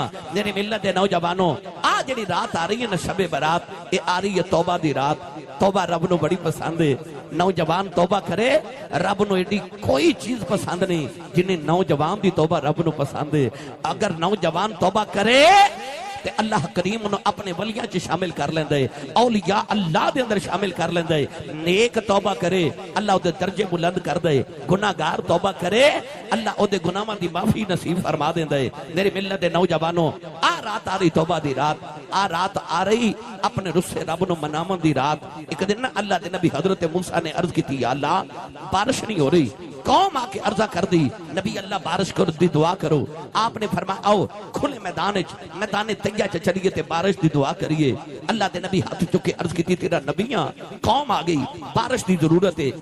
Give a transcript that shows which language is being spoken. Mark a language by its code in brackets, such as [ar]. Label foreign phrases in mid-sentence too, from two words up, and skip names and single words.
[pa] میری ملت دے نوجوانوں، آج جڑی رات آ رہی ہے نا شب برات، یہ آ رہی ہے توبہ دی رات۔ توبہ رب نو بڑی پسند ہے، نوجوان توبہ کرے رب نو ایڈی کوئی چیز پسند نہیں جنہیں نوجوان دی توبہ رب نو پسند ہے۔ اگر نوجوان توبہ کرے تے اللہ کریم انہوں اپنے ولیاں چ شامل کر لیندے، اولیاء اللہ دے اندر شامل کر لیندے۔ نیک توبہ کرے اللہ او دے درجے بلند کر دے، گناہگار توبہ کرے اللہ او دے گناہاں دی معافی نصیب فرما دیندے۔ میری ملت دے نوجوانوں، آ رات آ رہی توبہ دی رات، آ رات آ رہی اپنے رسے رب نو مناون دی رات۔ ایک دن نا اللہ دے نبی حضرت موسیٰ نے عرض کی تھی یا اللہ بارش نہیں ہو رہی، قوم آ کے عرضہ کر دی نبی اللہ بارش کرو دی دعا کرو. آپ نے فرمایا آؤ کھلے میدان تیہ چ چلیے تے بارش دی دعا کریے. اللہ دے نبی ہاتھ چکے عرض کی تیرا نبیاں قوم آ گئی بارش دی ضرورت ہے.